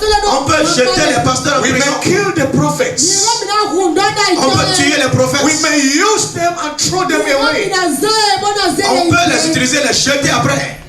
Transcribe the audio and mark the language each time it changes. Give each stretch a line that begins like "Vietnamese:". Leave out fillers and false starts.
French: On peut jeter les pasteurs en
English: We
French: prison.
English: may kill the prophets.
French: On peut tuer les prophètes.
English: We may use them and throw them away.
French: On peut les utiliser, les jeter après.